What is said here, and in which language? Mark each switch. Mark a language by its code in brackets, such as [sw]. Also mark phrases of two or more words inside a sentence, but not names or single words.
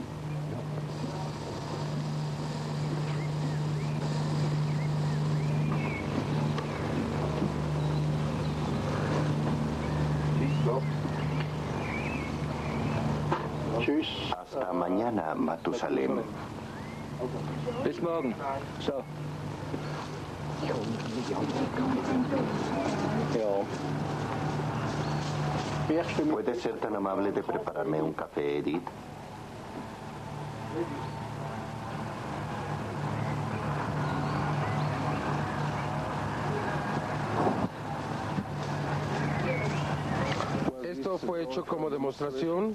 [de] Tschüss. [es] Hasta mañana, Matusalem. [de] Bis morgen. So. [es] ¿Puede ser tan amable de prepararme un café, Edith? ¿Esto fue hecho como demostración?